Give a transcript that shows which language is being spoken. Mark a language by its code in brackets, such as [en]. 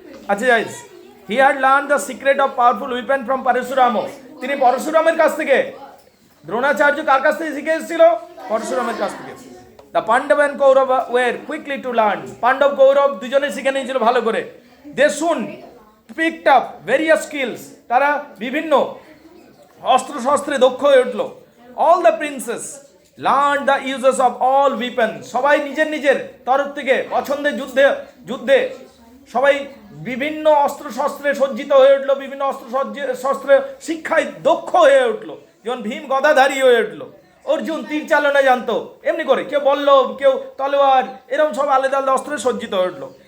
[en] আচ্ছা guys, he had learned the secret of powerful weapon from Parashurama. [bn] তিনি পরশুরামের কাছ থেকে, দ্রোণাচার্য কার কাছ থেকে শিখে এসেছিল? পরশুরামের কাছ থেকে। [en] The Pandavas and Kauravas were quickly to learn. [bn] Pandava Kaurava দুজনে শিখে নিয়েছিল ভালো করে। [en] They soon picked up various skills. [bn] তারা বিভিন্ন অস্ত্র শস্ত্রে দক্ষ হয়ে উঠল। [en] All the princes learned the uses of all weapons. [bn] সবাই নিজের তরফ থেকে পছন্দের যুদ্ধে সবাই বিভিন্ন অস্ত্র শস্ত্রে সজ্জিত হয়ে উঠলো, বিভিন্ন অস্ত্র শস্ত্রে শিক্ষায় দক্ষ হয়ে উঠলো। যেমন ভীম গদাধারী হয়ে উঠলো, অর্জুন তীর চালনা জানতো, এমনি করে কেউ বল্লভ, কেউ তলোয়ার, এরকম সব আলাদা আলাদা অস্ত্রে সজ্জিত হয়ে উঠলো।